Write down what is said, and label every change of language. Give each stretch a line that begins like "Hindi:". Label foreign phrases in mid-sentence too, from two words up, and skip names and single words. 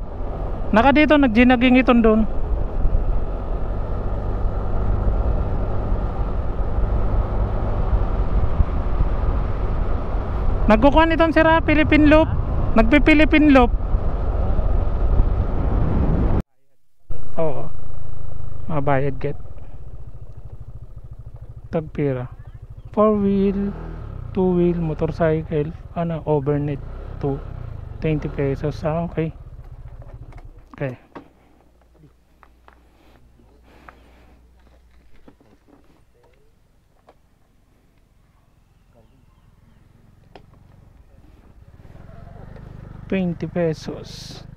Waray: Naka dito nagginaging iton doon. Nagkukuhan iton sira Philippine Loop. Nagpi-Philippine Loop. Oo. Mabayad get. Tagpira. 4-wheel, 2-wheel, motorcycle, ano, overnight to 20 pesos. Ah, okay. Okay. ₱20.